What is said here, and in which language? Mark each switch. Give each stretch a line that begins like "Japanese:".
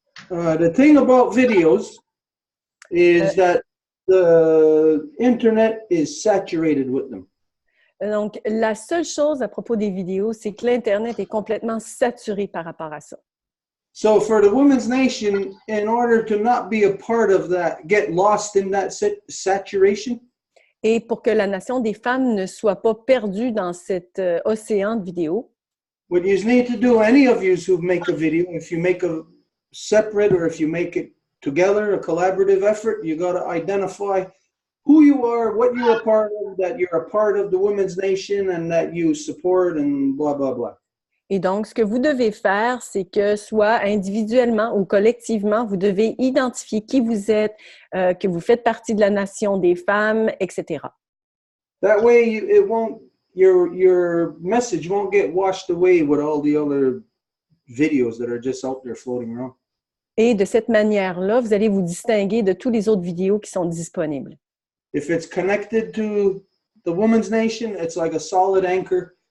English: The thing about videos is that the internet is saturated with them.
French: Donc, la seule chose à propos des vidéos, c'est que l'Internet est complètement saturé par rapport à ça.
English: So for the Women's Nation, in order to not be a part of that, get lost in that saturation.
French: Et pour que la nation des femmes ne soit pas perdue dans cet océan de vidéos.
English: What you need to do, any of you who make a video, if you make a separate or if you make it together, a collaborative effort, you got to identify who you are, what you're a part of, that you're a part of the Women's Nation and that you support and blah, blah, blah.
French: Et donc, ce que vous devez faire, c'est que soit individuellement ou collectivement, vous devez identifier qui vous êtes, que vous faites partie de la nation des femmes, etc.
English: That way, it won't, your message won't get washed away with all the other videos that are just out there floating around.
French: Et de cette manière-là, vous allez vous distinguer de tous les autres vidéos qui sont disponibles.
English: If it's connected to the Women's Nation, it's like a solid anchor.